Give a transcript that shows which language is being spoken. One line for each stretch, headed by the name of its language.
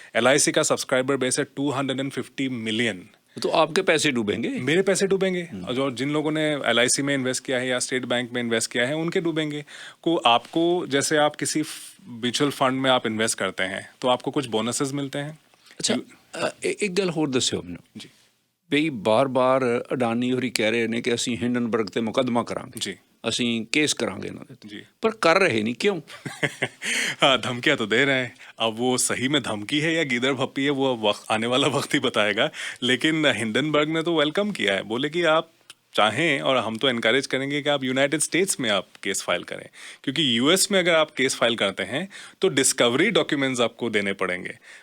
Hindi: LIC का subscriber base है 250 million. तो आपके पैसे डूबेंगे। मेरे पैसे डूबेंगे, और जो जिन लोगों ने एलआईसी में इन्वेस्ट किया है या स्टेट बैंक में इन्वेस्ट किया है उनके डूबेंगे। को आपको, जैसे आप किसी म्यूचुअल फंड में आप इन्वेस्ट करते हैं तो आपको कुछ बोनसेस मिलते हैं।
Punjabi: ਅੱਛਾ ਇੱਕ ਗੱਲ ਹੋਰ ਦੱਸਿਓ ਮੈਨੂੰ ਜੀ ਵੀ ਬਾਰ-ਬਾਰ ਅਡਾਨੀ ਹੋਰੀ ਕਹਿ ਰਹੇ ਨੇ ਕਿ ਅਸੀਂ ਹਿੰਡਨਬਰਗ ਤੇ ਮੁਕੱਦਮਾ ਕਰਾਂਗੇ, ਜੀ ਅਸੀਂ ਕੇਸ ਕਰਾਂਗੇ ਇਹਨਾਂ ਦੇ ਤੇ, जी ਪਰ ਕਰ ਰਹੇ ਨਹੀਂ ਕਿਉਂ?
Hindi: हाँ, धमकियां तो दे रहे हैं। अब वो सही में धमकी है या गीदड़ भप्पी है, वो वक्त आने वाला वक्त ही बताएगा। लेकिन हिंडनबर्ग ने तो वेलकम किया है, बोले कि आप चाहें, और हम तो इनकरेज करेंगे कि आप यूनाइटेड स्टेट्स में आप केस फाइल करें, क्योंकि यूएस में अगर आप केस फाइल करते हैं तो डिस्कवरी डॉक्यूमेंट्स आपको देने पड़ेंगे।